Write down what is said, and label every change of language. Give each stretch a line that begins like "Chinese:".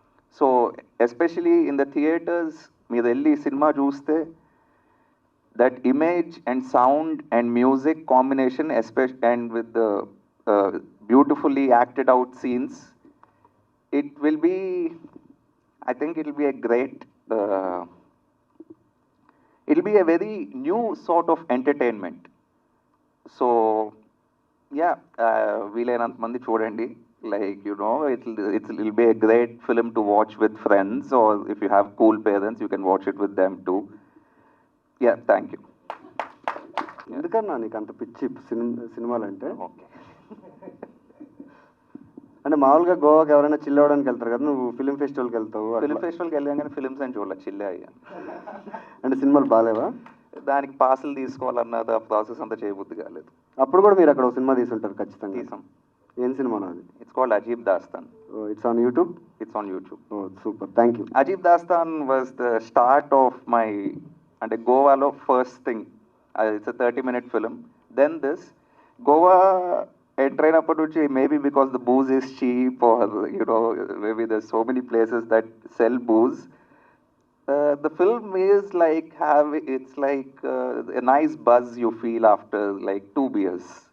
English: So especially in the theaters,
Telugu: meer elli cinema chuste,
English: that image and sound and music combination, especially and with the beautifully acted out scenes, it will be, I think it will be a great, it will be a very new sort of entertainment. So yeah,
Telugu: వీలైనంత మంది చూడండి.
English: Like, you know, it'll be a great film to watch with friends, or if you have cool parents, you can watch it with them too. Yeah, thank you.
Telugu: ఎందుకన్నా నీకు అంత పిచ్చి సినిమాలంటే?
English: Okay.
Telugu: అంటే మామూలుగా గోవాకి ఎవరైనా చిల్ అవ్వడానికి వెళ్తారు కదా, నువ్వు ఫిలిం ఫెస్టివల్కి వెళ్తావు ఫిలిం ఫెస్టివల్కి వెళ్ళాం కానీ ఫిలిమ్స్ అని చూడాలి, చిల్లే అయ్యాను. అంటే సినిమాలు బాగాలేవా? దానికి పాసులు తీసుకోవాలన్నది ఆ ప్రాసెస్ అంతా చేయబుద్ధి కాలేదు. అప్పుడు కూడా మీరు అక్కడ ఒక సినిమా తీసుంటారు ఖచ్చితంగా. తీసాం. ఏం సినిమానా అది?
English: It's called Ajeeb Daastaan. It's on YouTube. It's on YouTube. Super, thank you. Ajeeb Daastaan was the start of my,
Telugu: అంటే గోవాలో
English: First thing. It's 30-minute film. Then this Goa
Telugu: enter అయినప్పటి నుంచి,
English: Maybe because the booze is cheap or maybe there so many places that sell booze. The film is like it's like a nice buzz you feel after like 2 beers.